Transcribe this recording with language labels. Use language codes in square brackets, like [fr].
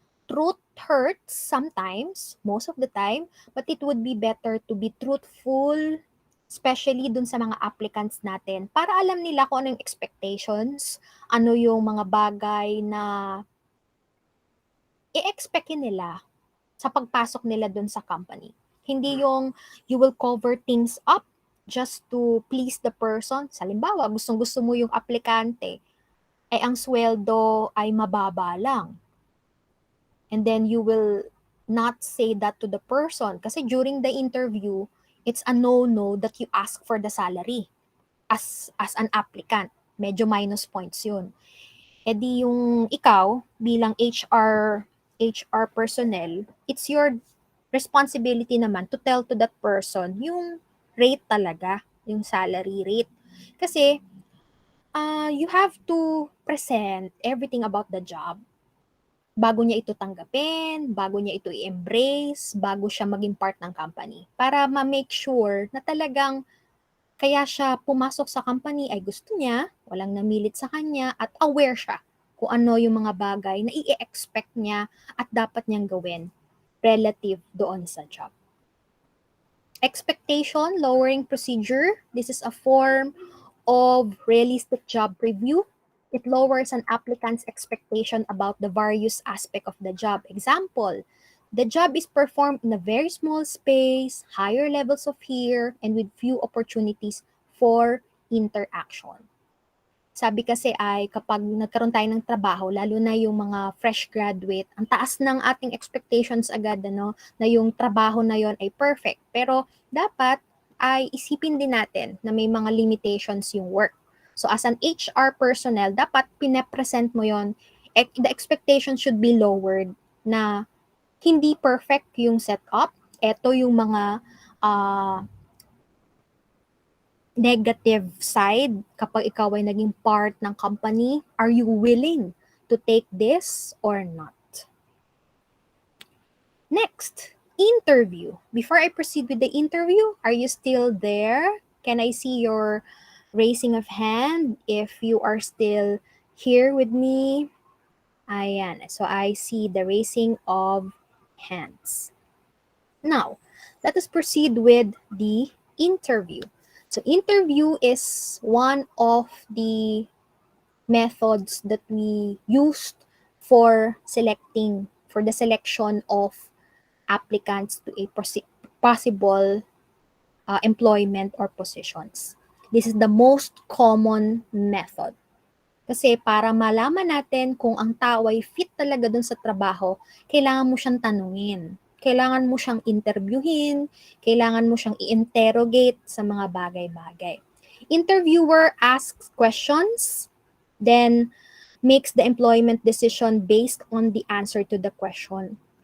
[en] Truth hurts sometimes, most of the time, but it would be better to be truthful, especially [tl] dun sa mga applicants natin, para alam nila kung ano yung expectations, ano yung mga bagay na i-expectin nila sa pagpasok nila dun sa company. Hindi yung [en] you will cover things up just to please the person. [tl] Halimbawa, gustong-gusto mo yung aplikante, ay ang sweldo ay mababa lang. [en] And then you will not say that to the person. [tl] Kasi [en] during the interview, it's a no-no that you ask for the salary as an applicant. [tl] Medyo [en] minus points [tl] yun. E di yung ikaw, bilang [en] HR personnel, it's your responsibility [tl] naman [en] to tell to that person [tl] yung rate talaga, yung [en] salary rate. [tl] Kasi [en] you have to present everything about the job [tl] bago niya ito tanggapin, bago niya ito i-embrace, bago siya maging part ng company. Para ma-make sure na talagang kaya siya pumasok sa company ay gusto niya, walang namilit sa kanya, at aware siya kung ano yung mga bagay na i-expect niya at dapat niyang gawin relative doon sa job. [en] Expectation lowering procedure. This is a form of realistic job review. It lowers an applicant's expectation about the various aspects of the job. Example, the job is performed in a very small space, higher levels of fear, and with few opportunities for interaction. [tl] Sabi kasi ay kapag nagkaroon tayo ng trabaho, lalo na yung mga fresh graduate, ang taas ng ating expectations agad, ano, na yung trabaho na yon ay perfect. Pero dapat ay isipin din natin na may mga limitations yung work. [en] So as an HR personnel, [tl] dapat pinapresent mo yon. [en] The expectation should be lowered [tl] na hindi perfect yung [en] setup. [tl] Ito yung mga negative side kapag ikaw ay naging part ng company. [en] Are you willing to take this or not? Next, interview. Before I proceed with the interview, are you still there? Can I see your raising of hand if you are still here with me? [tl] Ayan. [en] So I see the raising of hands. Now, let us proceed with the interview. So interview is one of the methods that we used for the selection of applicants to a possible employment or positions. This is the most common method. [tl] Kasi para malaman natin kung ang tao ay fit talaga dun sa trabaho, kailangan mo siyang tanungin. Kailangan mo siyang interviewin, kailangan mo siyang i-interrogate sa mga bagay-bagay. [en] Interviewer asks questions, then makes the employment decision based on the answer to the question.